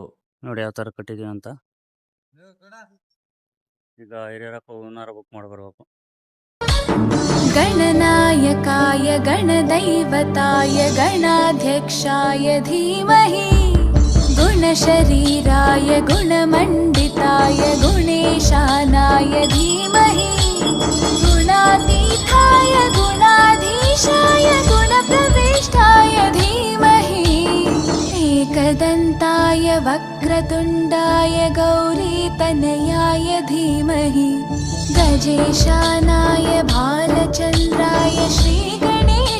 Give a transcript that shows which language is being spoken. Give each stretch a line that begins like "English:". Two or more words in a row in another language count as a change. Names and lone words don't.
Kannada: ನೋಡಿ ಯಾವ ತರ ಕಟ್ಟಿದೀವಿ ಅಂತ. ಈಗ ಹಿರಿಯರಪ್ಪ ಹೂನಾರ ಬುಕ್ ಮಾಡ್ಬರ್ಬೇಕು.
Sanskrit: गणनायकाय गणदैवताय गणाध्यक्षाय धीमहि गुणशरीराय गुणमण्डिताय गुणेशानाय धीमहि गुणातीताय गुणाधीशाय गुणप्रविष्टाय धीमहि एकदन्ताय वक्रतुण्डाय गौरीतनयाय धीमहि गजेशानाय भालचन्द्राय श्रीगणे